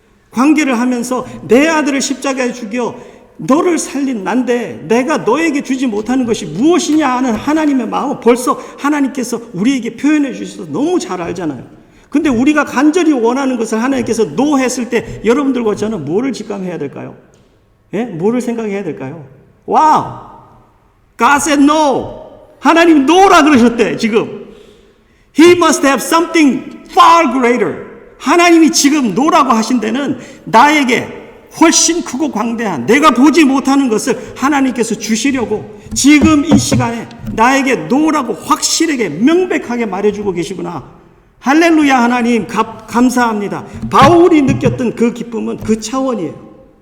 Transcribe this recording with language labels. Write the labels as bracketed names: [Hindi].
[Korean] 관계를 하면서 내 아들을 십자가에 죽여 너를 살린 난데 내가 너에게 주지 못하는 것이 무엇이냐 하는 하나님의 마음을 벌써 하나님께서 우리에게 표현해 주셔서 너무 잘 알잖아요. 근데 우리가 간절히 원하는 것을 하나님께서 노 했을 때 여러분들과 저는 뭐를 직감해야 될까요? 예? 뭐를 생각해야 될까요? 와우! [English] God said no! [Korean] 하나님 노라 그러셨대, 지금. [English] He must have something far greater. [Korean] 하나님이 지금 노라고 하신 데는 나에게 훨씬 크고 광대한 내가 보지 못하는 것을 하나님께서 주시려고 지금 이 시간에 나에게 노라고 확실하게 명백하게 말해주고 계시구나. 할렐루야. 하나님 감사합니다. 바울이 느꼈던 그 기쁨은 그 차원이에요.